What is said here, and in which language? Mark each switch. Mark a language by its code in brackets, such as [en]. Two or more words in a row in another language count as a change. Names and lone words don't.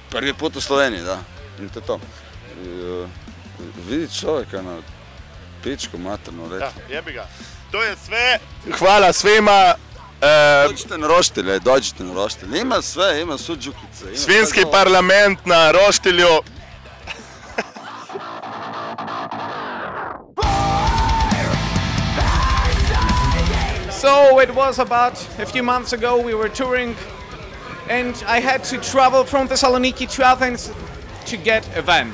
[hr] Prvi put u Sloveniji, da. Vidite to. Vidi čovjeka na pičku maternu, reći. Da, jebi ga. To je sve. Hvala svima. Dođite na roštilje, Ima sve, ima suđukice. Svinski parlament na roštilju. [en] So it was about a few months ago we were touring and I had to travel from Thessaloniki to Athens to get a van.